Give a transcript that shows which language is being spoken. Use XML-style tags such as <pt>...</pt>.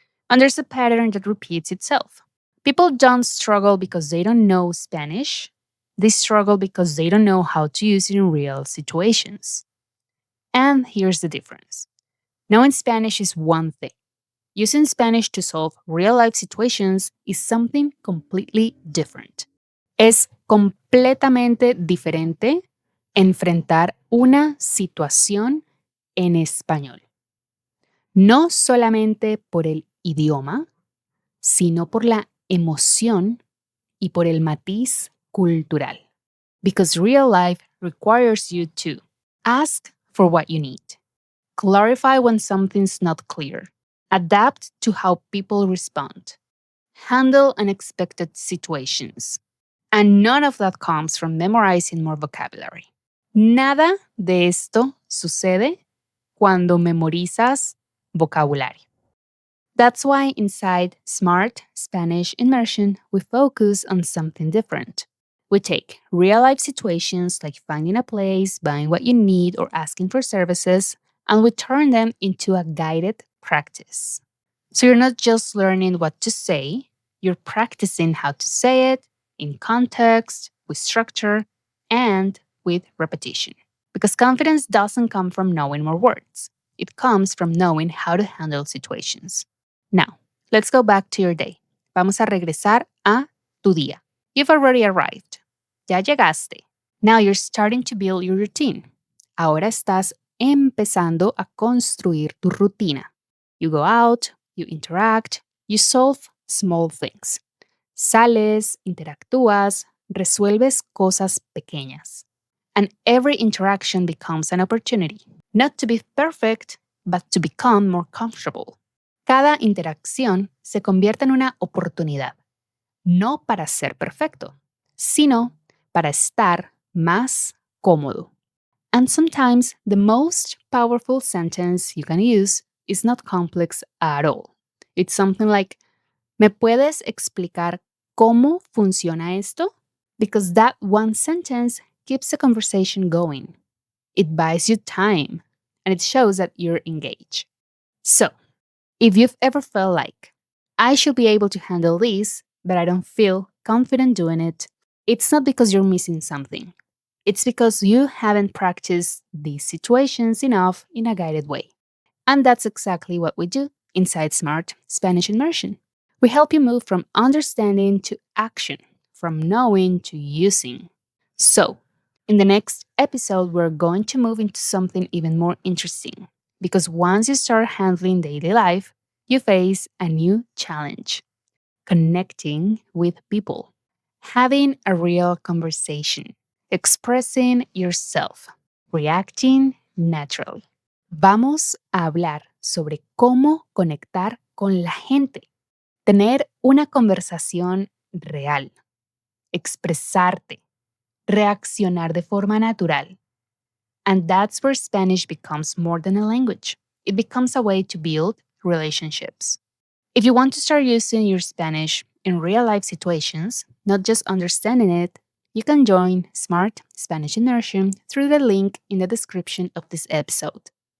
<en>And there's a pattern that repeats itself. People don't struggle because they don't know Spanish, they struggle because they don't know how to use it in real situations. And here's the difference. Knowing Spanish is one thing. Using Spanish to solve real life situations is something completely different.</en> <es>Es completamente diferente enfrentar una situación en español. No solamente por el idioma, sino por la emoción y por el matiz cultural.</es> <en>Because real life requires you to ask for what you need, clarify when something's not clear, adapt to how people respond, handle unexpected situations. And none of that comes from memorizing more vocabulary.</en> <es>Nada de esto sucede cuando memorizas vocabulario.</es> <en>That's why inside Smart Spanish Immersion, we focus on something different. We take real life situations like finding a place, buying what you need, or asking for services, and we turn them into a guided practice. So you're not just learning what to say, you're practicing how to say it in context, with structure, and with repetition. Because confidence doesn't come from knowing more words, it comes from knowing how to handle situations. Now, let's go back to your day.</en> <es>Vamos a regresar a tu día.</es> <en>You've already arrived.</en> <es>Ya llegaste.</es> <en>Now you're starting to build your routine.</en> <es>Ahora estás empezando a construir tu rutina.</es> <en>You go out, you interact, you solve small things.</en> <es>Sales, interactúas, resuelves cosas pequeñas.</es> <en>And every interaction becomes an opportunity, not to be perfect, but to become more comfortable.</en> <es>Cada interacción se convierte en una oportunidad, no para ser perfecto, sino para estar más cómodo.</es> <en>And sometimes the most powerful sentence you can use is not complex at all. It's something like,</en> <es>¿me puedes explicar cómo funciona esto?</es> <en>Because that one sentence keeps the conversation going. It buys you time and it shows that you're engaged. So, if you've ever felt like, I should be able to handle this, but I don't feel confident doing it, it's not because you're missing something. It's because you haven't practiced these situations enough in a guided way. And that's exactly what we do inside Smart Spanish Immersion. We help you move from understanding to action, from knowing to using. So, in the next episode, we're going to move into something even more interesting. Because once you start handling daily life, you face a new challenge: connecting with people, having a real conversation, expressing yourself, reacting naturally.</en> <es>Vamos a hablar sobre cómo conectar con la gente, tener una conversación real, expresarte, reaccionar de forma natural.</es> <en>And that's where Spanish becomes more than a language. It becomes a way to build relationships. If you want to start using your Spanish in real life situations, not just understanding it, you can join Smart Spanish Immersion through the link in the description of this episode.</en>